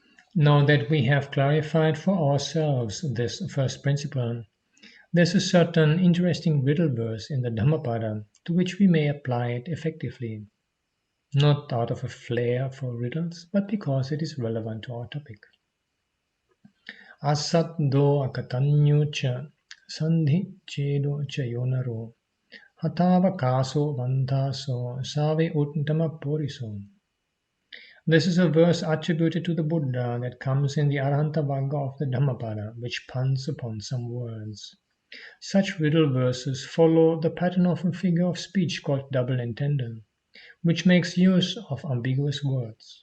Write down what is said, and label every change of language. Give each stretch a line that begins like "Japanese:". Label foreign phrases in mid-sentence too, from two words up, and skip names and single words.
English: Now that we have clarified for ourselves this first principle, there's a certain interesting riddle verse in the Dhammapada to which we may apply it effectively, not out of a flair for riddles, but because it is relevant to our topic.
Pali: Asat do akatanyo cha sandhi chedo cha yonaro hatava kaso vantaso save uttama poriso.
English: This is a verse attributed to the Buddha that comes in the Arahanta Vagga of the Dhammapada, which puns upon some words. Such riddle verses follow the pattern of a figure of speech called
French: double entender,
English: which makes use of ambiguous words.